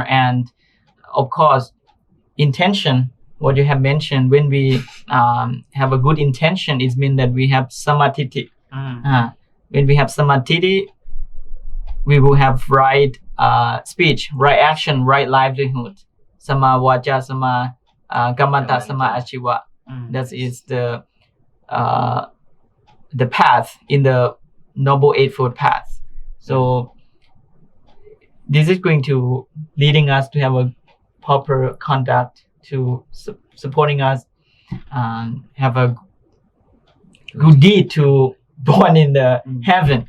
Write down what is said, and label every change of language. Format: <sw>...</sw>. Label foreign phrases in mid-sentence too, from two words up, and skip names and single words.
<en>And of course, intention, what you have mentioned, when we have a good intention, it means that we have samadhi. When we have samadhi, we will have right speech, right action, right livelihood.</en> <pi>Sama vaja, sama kammanta, sama achiva.</pi> <en>That is the path in the Noble Eightfold Path. So this is going to leading us to have a proper conduct, to supporting us have a good deed to born in the heaven.</en>